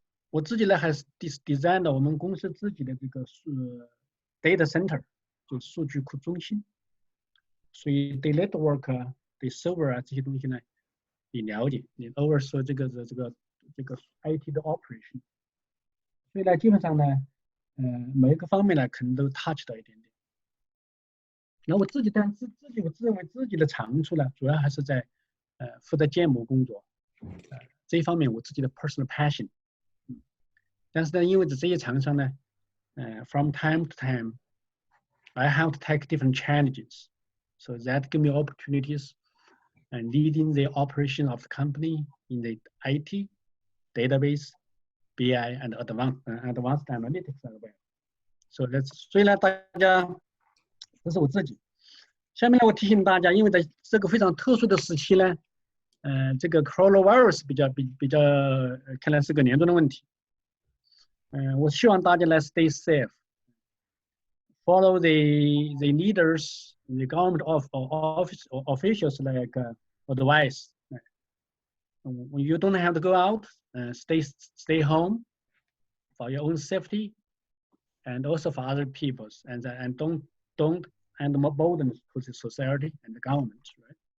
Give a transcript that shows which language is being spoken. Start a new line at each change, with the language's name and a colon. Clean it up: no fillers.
Chinese: 我自己呢还是 design 了我们公司自己的这个data center， 就数据库中心，所以对 network 啊、对 server 啊这些东西呢，你了解，你 oversee 这个 IT 的 operation， 所以呢，基本上呢，每一个方面呢可能都 touch 到一点点。那我自己我自认为自己的长处呢，主要还是在负责建模工作，这一方面我自己的
English: personal passion。
Chinese: 但是呢，因为这些厂商呢，
English: from time to time, I have to take different challenges, so that give me opportunities and leading the operation of the company in the IT, database, BI, and advanced analytics as well. So that's
Chinese: 所以呢，大家，这是我自己。下面呢，我提醒大家，因为在这个非常特殊的时期呢，这个 coronavirus 比较看来是个严重的问题。我希望大家来
English: stay safe, follow the leaders, the government officials like advice. When you don't have to go out, stay home for your own safety, and also for other people's, and don't add more burden to the society and the government. Right.